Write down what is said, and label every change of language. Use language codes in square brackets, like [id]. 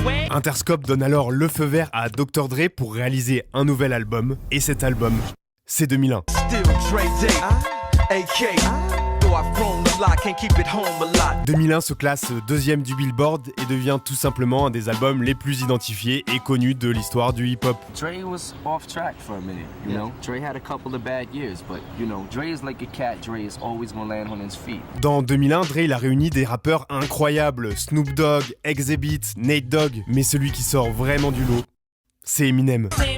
[fr] Interscope donne alors le feu vert à Dr. Dre pour réaliser un nouvel album, et cet album, c'est 2001. 2001 se classe 2e du Billboard et devient tout simplement un des albums les plus identifiés et connus de l'histoire du hip-hop. [en] Dre was off track for a minute, you know. Dre had a couple of bad years, but you know, Dre is like a cat. Dre is always gonna land on his feet. [fr] Dans 2001, Dre il a réuni des rappeurs incroyables, Snoop Dogg, Exhibit, Nate Dogg, mais celui qui sort vraiment du lot, c'est Eminem.